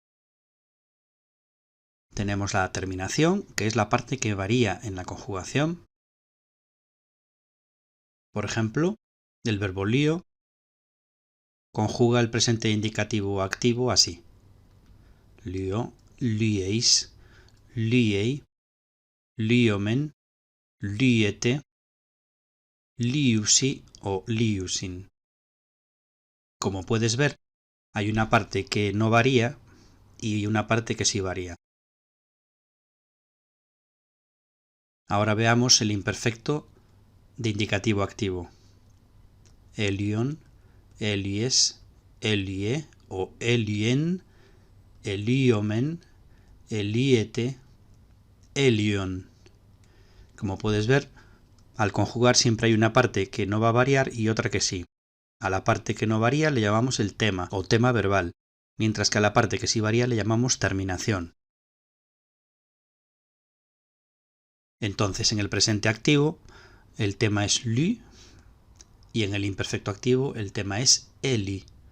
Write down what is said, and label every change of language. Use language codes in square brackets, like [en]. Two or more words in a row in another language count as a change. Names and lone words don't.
[es] Tenemos la terminación, que es la parte que varía en la conjugación. Por ejemplo, el verbo lío conjuga el presente indicativo activo así: lío, [el] λύεις, λύει, λύομεν, λύετε, λύουσι o λύουσιν. [es] Como puedes ver, hay una parte que no varía y una parte que sí varía. Ahora veamos el imperfecto de indicativo activo: [el] ἔλυον, ἔλυες, ἔλυε o ἔλυεν, ἐλύομεν, ἐλύετε, ἔλυον. [es] Como puedes ver, al conjugar siempre hay una parte que no va a variar y otra que sí. A la parte que no varía le llamamos el tema o tema verbal, mientras que a la parte que sí varía le llamamos terminación. Entonces, en el presente activo el tema es lu y en el imperfecto activo el tema es eli.